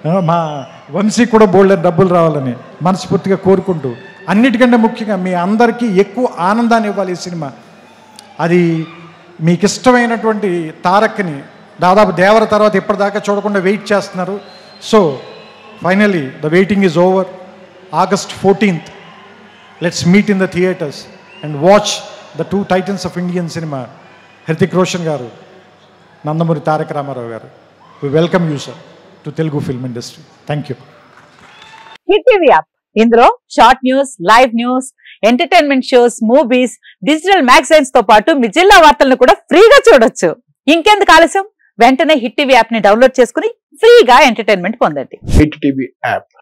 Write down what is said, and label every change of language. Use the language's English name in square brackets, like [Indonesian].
[Telugu] మా వంశీకి కూడా బోల్డని డబ్బులు రావాలని మనస్ఫూర్తిగా కోరుకుంటూ, అన్నిటికంటే ముఖ్యంగా మీ అందరికీ ఎక్కువ ఆనందాన్ని ఇవ్వాలి ఈ సినిమా. అది మీకు ఇష్టమైనటువంటి తారక్ని దాదాపు దేవర తర్వాత ఇప్పటిదాకా చూడకుండా వెయిట్ చేస్తున్నారు. So [English] Finally, the waiting is over. August 14th, let's meet in the theatres and watch the two titans of Indian cinema, Hrithik Roshan garu, Nandamuri Tarak Ramarao garu. We welcome you, sir, to Telugu film industry. Thank you. [Telugu] Hit TV app ఇందులో short news, live news, entertainment shows, movies, digital magazines తో పాటు మీ జిల్లా వార్తలను కూడా ఫ్రీగా చూడొచ్చు. ఇంకెందుకు ఆలస్యం, వెంటనే హిట్ టీవీ యాప్ ని డౌన్లోడ్ చేసుకుని ఫ్రీగా ఎంటర్టైన్మెంట్ పొందండి. Hit TV app.